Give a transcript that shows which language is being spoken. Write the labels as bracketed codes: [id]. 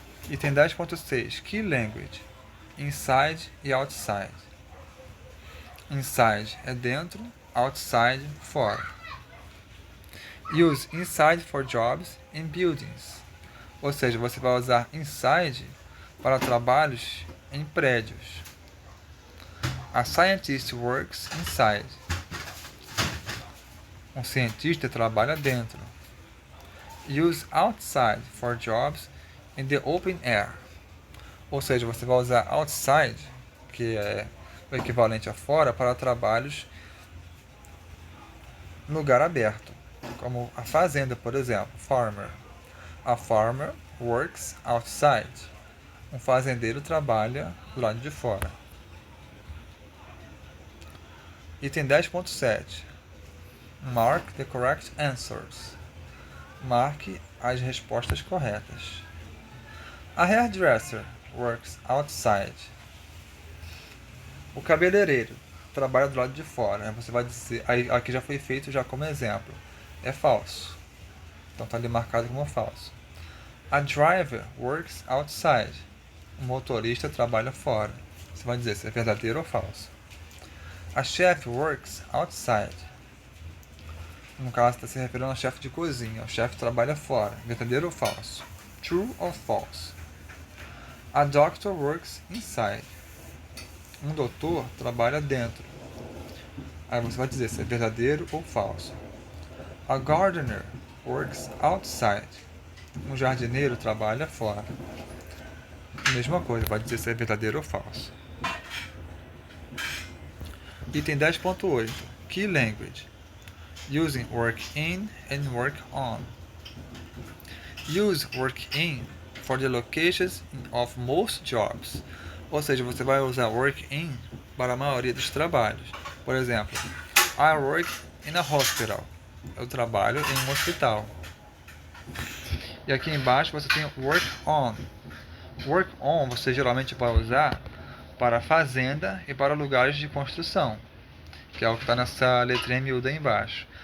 [en] Item 10.6 Key language, inside e outside. [pt] Inside é dentro, outside fora. [en] Use inside for jobs and buildings. [pt] Ou seja, você vai usar inside para trabalhos em prédios. [en] A scientist works inside. [pt] Um cientista trabalha dentro. [en] Use outside for jobs in the open air. [pt] Ou seja, você vai usar outside, que é o equivalente a fora, para trabalhos no lugar aberto, como a fazenda, por exemplo, farmer. [en] A farmer works outside. [pt] Um fazendeiro trabalha do lado de fora. [en] Item 10.7 Mark the correct answers. [pt] Marque as respostas corretas. [en] A hairdresser works outside. [pt] O cabeleireiro trabalha do lado de fora. Você vai dizer, aqui já foi feito já como exemplo. É falso. Então está ali marcado como falso. [en] A driver works outside. [pt] O motorista trabalha fora. Você vai dizer se é verdadeiro ou falso. [en] A chef works outside. [pt] No caso, está se referindo ao chefe de cozinha. O chefe trabalha fora. Verdadeiro ou falso? [en] True or false? A doctor works inside. [pt] Um doutor trabalha dentro. Aí você vai dizer se é verdadeiro ou falso. [en] A gardener works outside. [pt] Um jardineiro trabalha fora. Mesma coisa, vai dizer se é verdadeiro ou falso. [en] Item 10.8 Key language. Using work in and work on. Use work in for the locations of most jobs. [pt] Ou seja, você vai usar work in para a maioria dos trabalhos. Por exemplo, [en] I work in a hospital. [pt] Eu trabalho em um hospital. E aqui embaixo você tem work on. Work on você geralmente vai usar para fazenda e para lugares de construção, que é o que está nessa letrinha miúda aí embaixo.